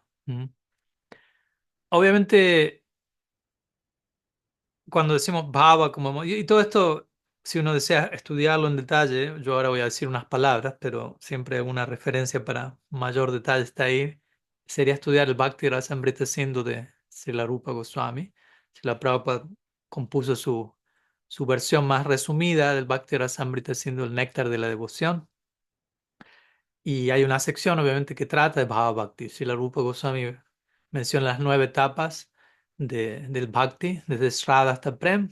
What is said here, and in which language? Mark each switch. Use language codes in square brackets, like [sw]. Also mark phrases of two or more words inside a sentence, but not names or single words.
[es] ¿Mm? Obviamente, cuando decimos Baba y todo esto, si uno desea estudiarlo en detalle, yo ahora voy a decir unas palabras, pero siempre una referencia para mayor detalle está ahí, sería estudiar el Bhakti Rasamrita Sindhu de Srila Rupa Goswami. Srila Prabhupada compuso su versión más resumida del Bhakti Rasamrita Sindhu, el néctar de la devoción. Y hay una sección, obviamente, que trata de [sa] Bhava Bhakti. [es] Srila Rupa Goswami menciona las 9 etapas del Bhakti, desde Shraddha hasta Prem.